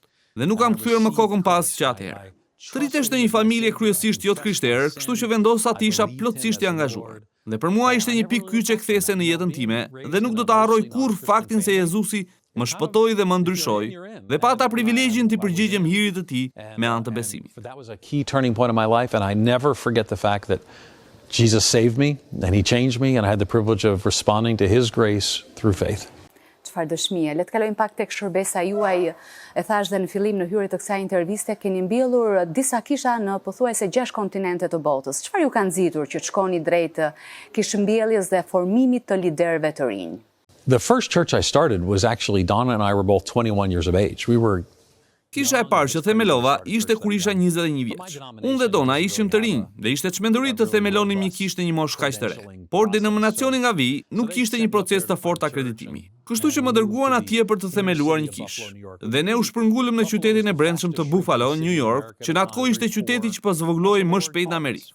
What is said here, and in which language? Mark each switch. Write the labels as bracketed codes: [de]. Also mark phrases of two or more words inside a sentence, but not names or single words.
[sq] Dhe nuk kam kthyer më kokën pas që atëherë. Të rritesh në një familje kryesisht jo të krishterë, kështu që vendosa të isha plotësisht i angazhuar. Dhe për mua ishte një pikë kyçe kthese në jetën time dhe nuk do ta harroj kurrë faktin se Jezusi më shpëtoi dhe më ndryshoi dhe pata privilegjin të përgjigjem hirit të tij me anë të besimit. [en] That was a key turning point in my life, and I never forget the fact that Jesus saved me and he changed me, and I had the privilege of responding to his grace through faith. [sq] Çfarë dëshmie? Le të kalojmë pak tek shërbesa juaj. E thash dhe në fillim në hyrje të kësaj interviste, keni mbjellur disa kisha në pothuajse 6 kontinente të botës. Çfarë ju ka nxitur që të shkoni drejt kishëmbjelljes dhe formimit të liderëve të rinj? [en] The first church I started was actually Donna and I were both 21 years of age. We were [sq] Kisha e parë që themelova ishte kur isha 21 vjeç. Unë dhe Dona ishim të rinj dhe ishte çmenduri të themelonim një kishë në një moshë kaq të re. Por denominacioni nga vi nuk kishte një proces të fortë akreditimi. Kështu që më dërguan atje për të themeluar një kishë. Dhe ne u shpërngulëm në qytetin e brendshëm të Buffalo, New York, që në atë kohë ishte qyteti që po zvogloi më shpejt në Amerikë.